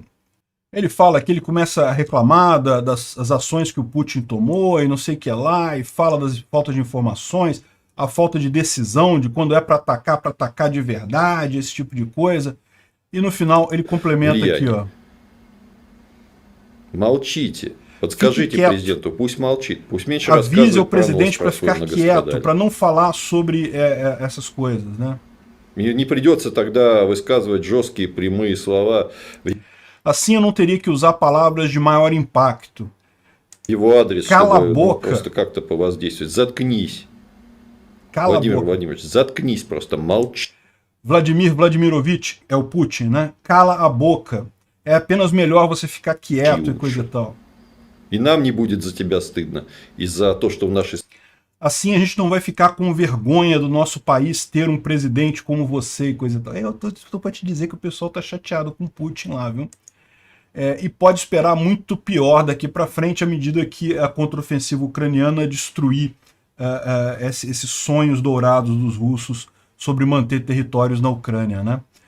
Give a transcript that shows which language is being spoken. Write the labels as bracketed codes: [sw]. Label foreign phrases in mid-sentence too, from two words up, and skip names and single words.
[pt] Ele fala que ele começa a reclamar das ações que o Putin tomou e não sei o que lá, e fala das faltas de informações, a falta de decisão, de quando é para atacar de verdade, esse tipo de coisa. E no final ele complementa aqui, ó. [ru] Молчите. Подскажите президенту, пусть молчит, пусть меньше [pt] Avise o [ru] рассказывает про [pt] presidente para ficar quieto, para não falar sobre essas coisas, né? [ru] Не придется тогда высказывать жесткие прямые слова. [pt] Assim eu não teria que usar palavras de maior impacto. [ru] Его адрес, [pt] Cala [ru] чтобы [pt] a boca. [ru] просто как-то повоздействовать. Заткнись. [pt] Cala [ru] Владимир [pt] a boca. [ru] Владимирович, заткнись просто, молчи. [pt] Vladimir Vladimirovich, é o Putin, né? Cala a boca. É apenas melhor você ficar quieto e coisa e tal. [ru] И нам не будет за тебя стыдно. И за то, что в нашей... [pt] Assim a gente não vai ficar com vergonha do nosso país ter um presidente como você e coisa e tal. Eu tô pra te dizer que o pessoal tá chateado com o Putin lá, viu? E pode esperar muito pior daqui para frente à medida que a contraofensiva ucraniana destruir esses sonhos dourados dos russos sobre manter territórios na Ucrânia, né?